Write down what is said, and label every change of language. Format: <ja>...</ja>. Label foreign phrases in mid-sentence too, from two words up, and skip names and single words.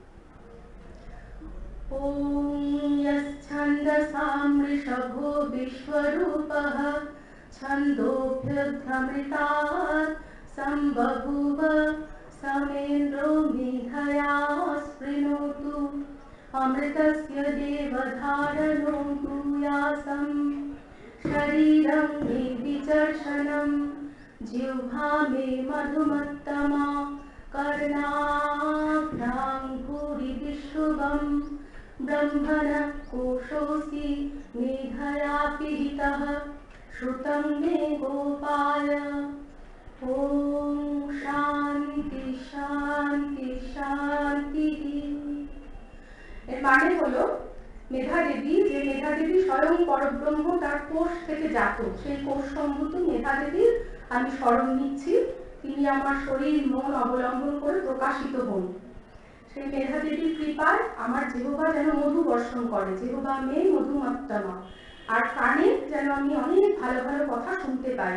<sa>ওম ছন্দসাম ঋষভো বিশ্বরূপঃ ছন্দোভ্যমৃতাৎ সম্বভূব সমেন্দ্রো মেধয়া স্পৃণোতু অমৃতস্য দেবধারণো ভূয়াসম শরীরং मे विचर्षणं जिह्वा मे मधुमत्तमा कर्णाभ्यां भूरि विश्रुवं ब्रह्मणः कोशोऽसि मेधया पिहितः श्रुतं मे गोपाल। ओम शांति शांति शांति।</sa> <bn>এর মানে হলো মেধা দেবী, যে মেধা দেবী স্বয়ং পরব্রহ্ম, তার কোষ থেকে জাত, সেই কোষ সম্ভূত মেধা দেবীর আমি স্মরণ নিচ্ছি। তিনি আমার শরীর মন অবলম্বন করে প্রকাশিত হন। সেই মেধা দেবীর কৃপায় আমার জিহ্বা যেন মধু বর্ষণ করে,</bn> <sa>জিহ্বা মে মধুমত্তমা,</sa> <bn>আর কানে যেন আমি অনেক ভালো ভালো কথা শুনতে পাই।</bn>